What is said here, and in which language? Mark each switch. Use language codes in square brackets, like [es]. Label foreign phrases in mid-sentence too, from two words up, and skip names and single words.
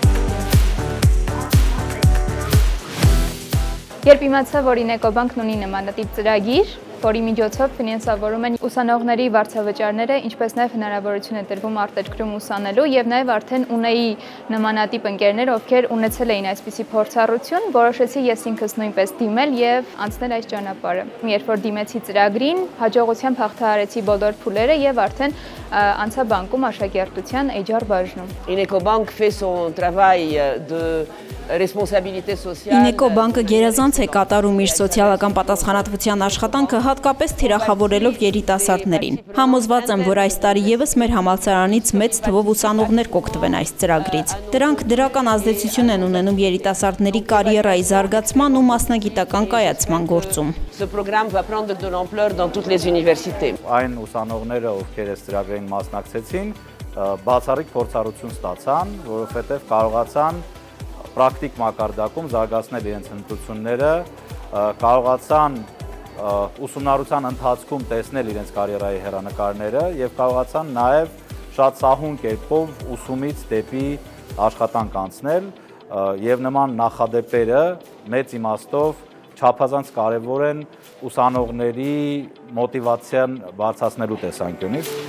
[hy] Երբ իմացա, որ Ինեկո բանկն ունի նմանատիպ ծրագիր, որի միջոցով ֆինանսավորում են ուսանողների վարձավճարները, ինչպես նաև հնարավորություն է տրվում արտերկրում ուսանելու եւ նաև արդեն ունեի նմանատիպ ընկերներ, ովքեր ունեցել էին այսպիսի փորձառություն, որոշեցի ես ինքս նույնպես դիմել եւ անցնել այս ճանապարհը։ Երբ որ դիմեցի ծրագրին, հաջողությամբ հաղթահարեցի բոլոր փուլերը եւ արդեն անցա բանկում աշակերտության HR բաժնում։ [fr] Ինեկո բանկ fait son travail de responsabilité sociale. [hy] Ինեկո բանկը գերազանց է կատարում իր սոցիալական պատասխանատվության աշխատանքը, հատկապես թիրախավորելով երիտասարդներին։ Համոզված եմ, որ այս տարի եւս մեր համալսարանից մեծ թվով ուսանողներ կօգտվեն այս ծրագրից։ Դրանք դրական ազդեցություն են ունենում երիտասարդների կարիերայի զարգացման ու մասնագիտական կայացման գործում։ [fr] Ce programme va prendre de l'ampleur dans toutes les universités. [hy] Այն ուսանողները, ովքեր այս ծրագրին մասնակցեցին, բացառիկ փորձառություն ստացան, որովհետև կարողացան պրակտիկ մակարդակում զարգացնել իրենց հմտությունները, կարողացան ուսումնառության ընթացքում տեսնել իրենց կարիերայի հեռանկարները եւ կարողացան նաեւ շատ սահուն կերպով ուսումից դեպի աշխատանք անցնել եւ նման նախադեպերը մեծ իմաստով չափազանց կարեւոր են ուսանողների մոտիվացիան բարձրացնելու տեսանկյունից։